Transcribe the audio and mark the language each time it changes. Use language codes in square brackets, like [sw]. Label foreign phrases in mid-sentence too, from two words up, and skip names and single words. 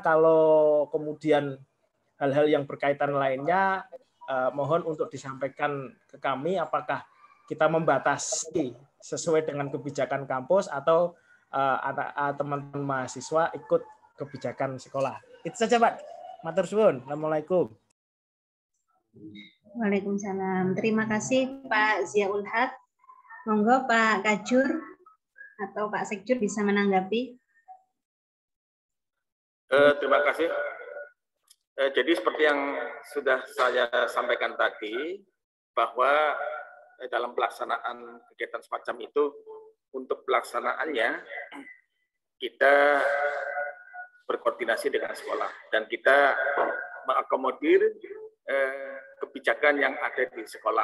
[id] Kalau kemudian hal-hal yang berkaitan lainnya mohon untuk disampaikan ke kami apakah kita membatasi sesuai dengan kebijakan kampus atau teman-teman mahasiswa ikut kebijakan sekolah. Itu saja Pak. [jv] Matur suwun. [id] Assalamualaikum. Waalaikumsalam. Terima kasih Pak Ziaul Haq. Monggo Pak Kajur atau Pak Sekjur bisa menanggapi. Terima kasih. Jadi seperti yang sudah saya sampaikan tadi, bahwa dalam pelaksanaan kegiatan semacam itu, untuk pelaksanaannya kita berkoordinasi dengan sekolah dan kita mengakomodir kebijakan yang ada di sekolah.